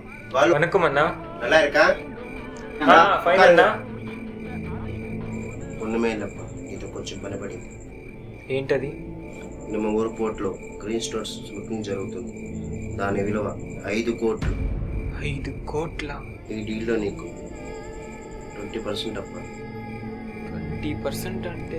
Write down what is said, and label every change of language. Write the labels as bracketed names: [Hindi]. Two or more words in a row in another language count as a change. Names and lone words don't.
[Tamil] வணக்கம் அண்ணா. நல்லா இருக்கா? ஃபைன் அண்ணா. ஒண்ணுமே இல்லப்பா, [Telugu] ఇది కొంచెం పనిపడింది. ఏంటది? ನಿಮ್ಮ ఊరు పోర్టులో గ్రీన్ స్టోన్స్ స్మగ్లింగ్ జరుగుతుంది. దాని విలువ 5 కోట్లు. 5 కోట్ల? ఈ డీల్లో నీకు 20% అప్ప. 20% అంటే